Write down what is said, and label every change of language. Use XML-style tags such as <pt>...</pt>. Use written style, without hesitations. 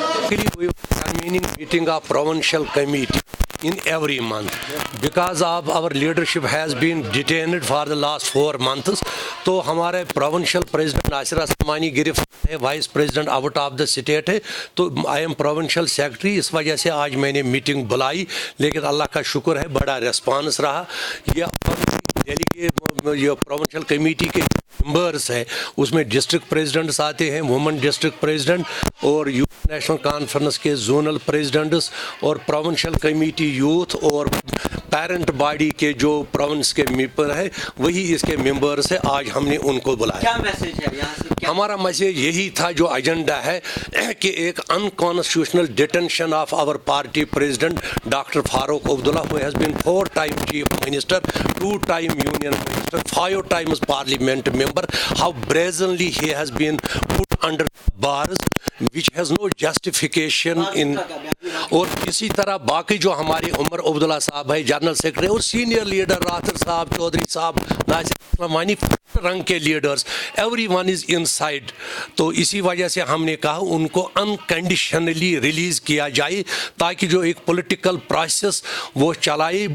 <en>convening meeting of provincial committee in every month because of our leadership has been detained for the last 4 months.</en> <ur>تو ہمارے provincial president ناصر عثمانی گرفتار ہے, vice president out of the state ہے, تو</ur> <en>I am provincial secretary.</en> <ur>اس وجہ سے آج میں نے میٹنگ بلائی, لیکن اللہ کا شکر ہے بڑا ریسپانس رہا. یہ دہلی کے یہ پروونشل کمیٹی کے ممبرس ہے اس میں ڈسٹرکٹ پریزیڈنٹس آتے ہیں, وومن ڈسٹرکٹ پریزیڈنٹ اور یوتھ نیشنل کانفرنس کے زونل پریزیڈنٹس اور پروونشل کمیٹی یوتھ اور پیرنٹ باڈی کے جو پروونس کے ممبر ہے وہی اس کے ممبرس ہے. آج ہم نے ان کو بلایا. کیا میسج ہے یہاں سے؟ ہمارا میسج یہی تھا جو ایجنڈا ہے کہ</ur> <en>ایک unconstitutional detention of our party president doctor Farooq Abdullah who has been 4 times</en> <ur>chief minister,</ur> <en>2 times union minister, 5 times parliament member, how brazenly he has been put under bars which has no justification in.</en> <ur>اور اسی طرح باقی جو ہمارے عمر عبداللہ صاحب ہے general secretary اور senior leader Rather صاحب, چودھری صاحب, ناصر عثمانی, رنگ کے leaders,</ur> <en>Everyone is inside.</en> <ur>تو اسی وجہ سے ہم نے کہا ان کو انکنڈیشنلی ریلیز کیا جائے تاکہ جو ایک پولیٹیکل پروسیس وہ چلائے.</ur>